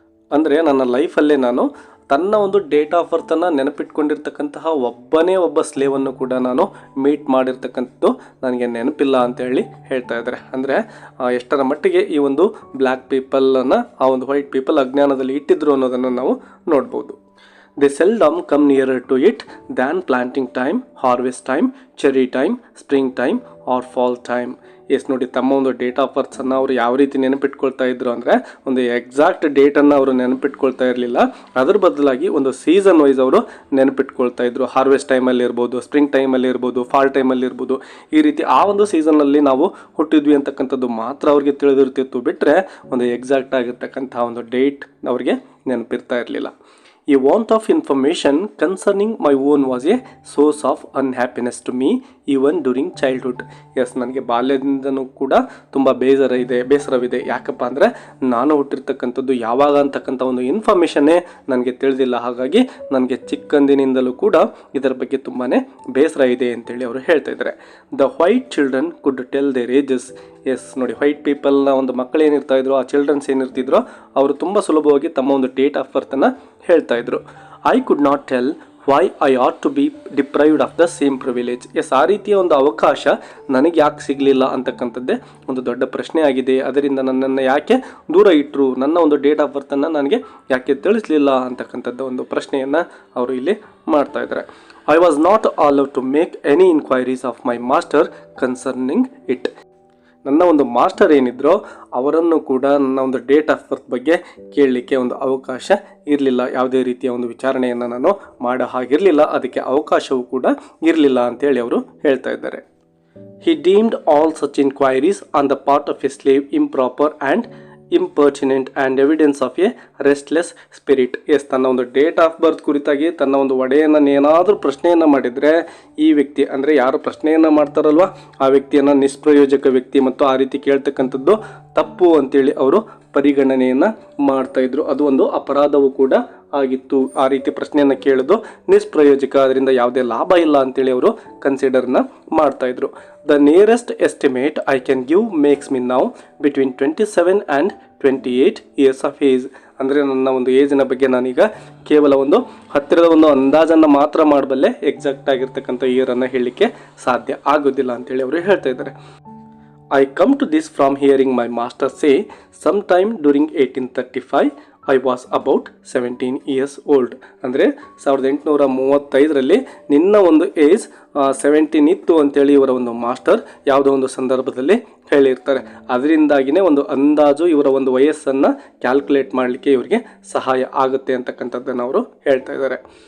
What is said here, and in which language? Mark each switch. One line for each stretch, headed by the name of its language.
Kannada: ಅಂದರೆ ನನ್ನ ಲೈಫಲ್ಲೇ ನಾನು ತನ್ನ ಒಂದು ಡೇಟ್ ಆಫ್ ಬರ್ತನ್ನು ನೆನಪಿಟ್ಕೊಂಡಿರ್ತಕ್ಕಂತಹ ಒಬ್ಬ ಸ್ಲೇವನ್ನು ಕೂಡ ನಾನು ಮೀಟ್ ಮಾಡಿರ್ತಕ್ಕಂಥದ್ದು ನನಗೆ ನೆನಪಿಲ್ಲ ಅಂತೇಳಿ ಹೇಳ್ತಾ ಇದ್ದಾರೆ. ಅಂದರೆ ಎಷ್ಟರ ಮಟ್ಟಿಗೆ ಈ ಒಂದು ಬ್ಲ್ಯಾಕ್ ಪೀಪಲನ್ನು ಆ ಒಂದು ವೈಟ್ ಪೀಪಲ್ ಅಜ್ಞಾನದಲ್ಲಿ ಇಟ್ಟಿದ್ರು ಅನ್ನೋದನ್ನು ನಾವು ನೋಡ್ಬೋದು.
English: They seldom come nearer to it than planting time, harvest time, cherry time, spring time or fall time.
Kannada: S ನೋಡಿ, ತಮ್ಮ ಒಂದು ಡೇಟ್ ಆಫ್ ಬರ್ತನ್ನು ಅವರು ಯಾವ ರೀತಿ ನೆನಪಿಟ್ಕೊಳ್ತಾ ಇದ್ರು ಅಂದರೆ ಒಂದು ಎಕ್ಸಾಕ್ಟ್ ಡೇಟನ್ನು ಅವರು ನೆನಪಿಟ್ಕೊಳ್ತಾ ಇರಲಿಲ್ಲ. ಅದರ ಬದಲಾಗಿ ಒಂದು ಸೀಸನ್ ವೈಸ್ ಅವರು ನೆನಪಿಟ್ಕೊಳ್ತಾ ಇದ್ರು. ಹಾರ್ವೆಸ್ಟ್ ಟೈಮಲ್ಲಿ ಇರ್ಬೋದು, ಸ್ಪ್ರಿಂಗ್ ಟೈಮಲ್ಲಿ ಇರ್ಬೋದು, ಫಾಲ್ ಟೈಮಲ್ಲಿ ಇರ್ಬೋದು. ಈ ರೀತಿ ಆ ಒಂದು ಸೀಸನ್ನಲ್ಲಿ ನಾವು ಹುಟ್ಟಿದ್ವಿ ಅಂತಕ್ಕಂಥದ್ದು ಮಾತ್ರ ಅವ್ರಿಗೆ ತಿಳಿದಿರ್ತಿತ್ತು, ಬಿಟ್ಟರೆ ಒಂದು ಎಕ್ಸಾಕ್ಟ್ ಆಗಿರ್ತಕ್ಕಂಥ ಒಂದು ಡೇಟ್ ಅವ್ರಿಗೆ ನೆನಪಿರ್ತಾ ಇರಲಿಲ್ಲ.
English: A want of information concerning my own was a source of unhappiness to me even during childhood.
Kannada: S, ನನಗೆ ಬಾಲ್ಯದಿಂದನೂ ಕೂಡ ತುಂಬ ಬೇಸರವಿದೆ. ಯಾಕಪ್ಪ ಅಂದರೆ ನಾನು ಹುಟ್ಟಿರ್ತಕ್ಕಂಥದ್ದು ಯಾವಾಗ ಅಂತಕ್ಕಂಥ ಒಂದು ಇನ್ಫಾರ್ಮೇಷನ್ನೇ ನನಗೆ ತಿಳಿದಿಲ್ಲ. ಹಾಗಾಗಿ ನನಗೆ ಚಿಕ್ಕಂದಿನಿಂದಲೂ ಕೂಡ ಇದರ ಬಗ್ಗೆ ತುಂಬಾ ಬೇಸರ ಇದೆ ಅಂತೇಳಿ ಅವರು ಹೇಳ್ತಾ ಇದ್ದಾರೆ.
English: The white children could tell their ages.
Kannada: S ನೋಡಿ, ವೈಟ್ ಪೀಪಲ್ನ ಒಂದು ಮಕ್ಕಳು ಏನಿರ್ತಾ ಇದ್ರು, ಆ ಚಿಲ್ಡ್ರನ್ಸ್ ಏನಿರ್ತಿದ್ರು, ಅವರು ತುಂಬ ಸುಲಭವಾಗಿ ತಮ್ಮ ಒಂದು ಡೇಟ್ ಆಫ್ ಬರ್ತನ್ನು ಹೇಳ್ತಾ ಇದ್ರು.
English: I could not tell why I ought to be deprived of the same privilege.
Kannada: S, ಆ ರೀತಿಯ ಒಂದು ಅವಕಾಶ ನನಗೆ ಯಾಕೆ ಸಿಗಲಿಲ್ಲ ಅಂತಕ್ಕಂಥದ್ದೇ ಒಂದು ದೊಡ್ಡ ಪ್ರಶ್ನೆ ಆಗಿದೆ. ಅದರಿಂದ ನನ್ನನ್ನು ಯಾಕೆ ದೂರ ಇಟ್ಟರು, ನನ್ನ ಒಂದು ಡೇಟ್ ಆಫ್ ಬರ್ತನ್ನು ನನಗೆ ಯಾಕೆ ತಿಳಿಸಲಿಲ್ಲ ಅಂತಕ್ಕಂಥದ್ದು ಒಂದು ಪ್ರಶ್ನೆಯನ್ನು ಅವರು ಇಲ್ಲಿ ಮಾಡ್ತಾ ಇದ್ದಾರೆ.
English: I was not allowed to make any inquiries of my master concerning it.
Kannada: ನನ್ನ ಒಂದು ಮಾಸ್ಟರ್ ಏನಿದ್ರೋ ಅವರನ್ನು ಕೂಡ ನನ್ನ ಒಂದು ಡೇಟ್ ಆಫ್ ಬರ್ತ್ ಬಗ್ಗೆ ಕೇಳಲಿಕ್ಕೆ ಒಂದು ಅವಕಾಶ ಇರಲಿಲ್ಲ. ಯಾವುದೇ ರೀತಿಯ ಒಂದು ವಿಚಾರಣೆಯನ್ನು ನಾನು ಮಾಡೋ ಹಾಗಿರಲಿಲ್ಲ, ಅದಕ್ಕೆ ಅವಕಾಶವೂ ಕೂಡ ಇರಲಿಲ್ಲ ಅಂತೇಳಿ ಅವರು ಹೇಳ್ತಾ ಇದ್ದಾರೆ.
English: He deemed all such inquiries on the part of a slave improper and impertinent and evidence of a restless spirit.
Kannada: S, ತನ್ನ ಒಂದು ಡೇಟ್ ಆಫ್ ಬರ್ತ್ ಕುರಿತಾಗಿ ತನ್ನ ಒಂದು ಒಡೆಯನ್ನು ಏನಾದರೂ ಪ್ರಶ್ನೆಯನ್ನು ಮಾಡಿದರೆ ಈ ವ್ಯಕ್ತಿ ಅಂದರೆ ಯಾರು ಪ್ರಶ್ನೆಯನ್ನು ಮಾಡ್ತಾರಲ್ವ ಆ ವ್ಯಕ್ತಿಯನ್ನು ನಿಷ್ಪ್ರಯೋಜಕ ವ್ಯಕ್ತಿ ಮತ್ತು ಆ ರೀತಿ ಕೇಳ್ತಕ್ಕಂಥದ್ದು ತಪ್ಪು ಅಂತೇಳಿ ಅವರು ಪರಿಗಣನೆಯನ್ನು ಮಾಡ್ತಾಯಿದ್ರು. ಅದು ಒಂದು ಅಪರಾಧವೂ ಕೂಡ ಆಗಿತ್ತು. ಆ ರೀತಿ ಪ್ರಶ್ನೆಯನ್ನು ಕೇಳೋದು ನಿಷ್ಪ್ರಯೋಜಕ, ಅದರಿಂದ ಯಾವುದೇ ಲಾಭ ಇಲ್ಲ ಅಂತೇಳಿ ಅವರು ಕನ್ಸಿಡರ್ನ ಮಾಡ್ತಾಯಿದ್ರು.
English: The nearest estimate I can give makes me now between 27 and 28 years of age.
Kannada: ಅಂದರೆ ನನ್ನ ಒಂದು ಏಜಿನ ಬಗ್ಗೆ ನಾನೀಗ ಕೇವಲ ಒಂದು ಹತ್ತಿರದ ಒಂದು ಅಂದಾಜನ್ನು ಮಾತ್ರ ಮಾಡಬಲ್ಲೆ, ಎಕ್ಸಾಕ್ಟ್ ಆಗಿರ್ತಕ್ಕಂಥ ಇಯರನ್ನು ಹೇಳಲಿಕ್ಕೆ ಸಾಧ್ಯ ಆಗೋದಿಲ್ಲ ಅಂತೇಳಿ ಅವರು ಹೇಳ್ತಾ ಇದ್ದಾರೆ.
English: I come to this from hearing my master say sometime during 1835 I was about 17 years old.
Kannada: ಅಂದರೆ 1835ರಲ್ಲಿ ನಿನ್ನ ಒಂದು ಏಜ್ 17 ಇತ್ತು ಅಂತೇಳಿ ಇವರ ಒಂದು ಮಾಸ್ಟರ್ ಯಾವುದೋ ಒಂದು ಸಂದರ್ಭದಲ್ಲಿ ಹೇಳಿರ್ತಾರೆ. ಅದರಿಂದಾಗಿಯೇ ಒಂದು ಅಂದಾಜು ಇವರ ಒಂದು ವಯಸ್ಸನ್ನು ಕ್ಯಾಲ್ಕುಲೇಟ್ ಮಾಡಲಿಕ್ಕೆ ಇವರಿಗೆ ಸಹಾಯ ಆಗುತ್ತೆ ಅಂತಕ್ಕಂಥದ್ದನ್ನು ಅವರು ಹೇಳ್ತಾ ಇದ್ದಾರೆ.